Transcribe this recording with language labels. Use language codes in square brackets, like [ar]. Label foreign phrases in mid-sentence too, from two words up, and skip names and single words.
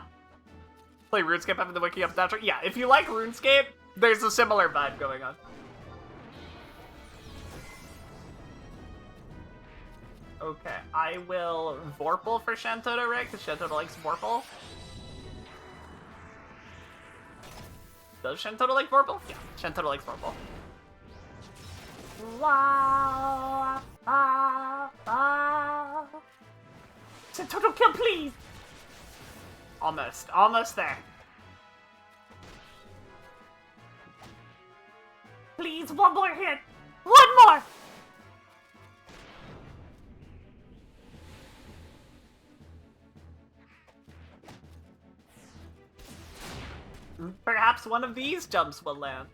[en] Play RuneScape having the wiki up naturally? Yeah, if you like RuneScape, there's a similar vibe going on. Okay, I will Vorpal for Shantoto, right? Because Shantoto likes Vorpal. Does Shantoto like Vorpal? Yeah, Shantoto likes Vorpal. Wah, ba, ba. Shantoto, kill, please! Almost there. Please, one more hit. One more. Perhaps one of these jumps will land.